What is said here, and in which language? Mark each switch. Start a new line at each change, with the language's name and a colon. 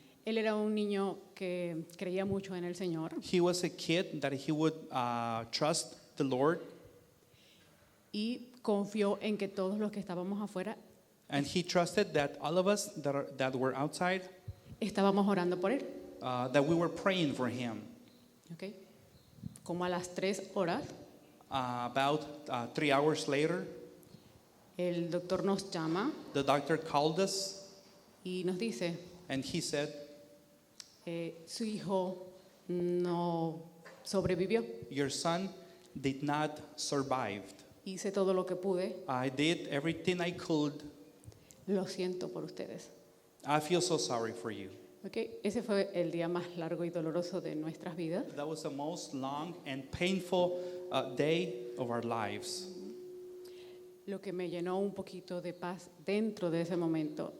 Spanish: Él era un niño que creía mucho en el Señor
English: He was a kid that he would trust the Lord,
Spanish: y confió en que todos los que estábamos afuera
English: and he trusted that all of us that were outside,
Spanish: estábamos orando por él.
English: that we were praying for him.
Spanish: Okay. Como a las 3 horas,
English: About 3 hours later,
Spanish: el doctor nos llama
English: the doctor called us,
Spanish: y nos dice,
English: and he said,
Spanish: su hijo no sobrevivió.
English: "Your son did not survive.
Spanish: Hice todo lo que pude.
English: I did everything I could.
Spanish: Lo siento por ustedes.
English: I feel so sorry for you." Okay.
Spanish: Ese fue el día más largo y doloroso de nuestras vidas.
English: That was the most long and painful day of our lives.
Spanish: Lo que me llenó un poquito de paz dentro de ese momento